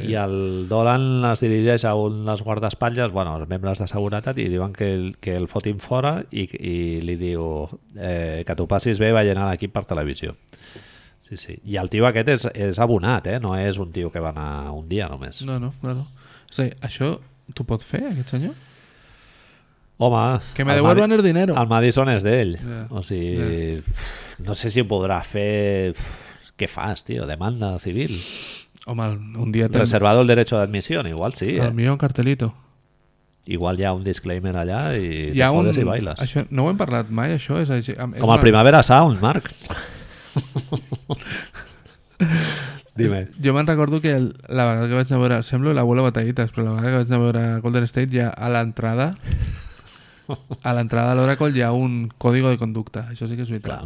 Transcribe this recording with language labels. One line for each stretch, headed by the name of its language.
Catalan: I el Dolan es dirigeix a un dels guardaespatlles, bueno, els membres de seguretat, i diuen que el fotin fora i li diu que t'ho passis bé veient a l'equip per televisió. Sí. I el tio aquest és abonat, no és un tio que va anar un dia només. No. Sí, això t'ho pot fer, aquest senyor? Home,
Spanish: que me devuelvan el dinero.
Catalan: El Madison és d'ell.
English: Yeah.
Catalan: O sigui, no sé si ho podrà fer. Què fas, tio? Demanda civil. Home, un dia...
Spanish: Reservado el derecho de admisión, igual sí.
Catalan: El millor un cartelito. Igual hi ha un disclaimer allà i te jodes i bailes. Això, no ho hem parlat mai, això? Com el Primavera Sound, Marc.
Spanish: Dime.
Catalan: Jo me'n recordo que la vegada que vaig anar a veure... Semblo l'abuela Batallites, però la vegada que vaig anar a veure Golden State ja a l'entrada de l'Oracle hi ha un
Spanish: código de conducta.
Catalan: Això sí que és veritat.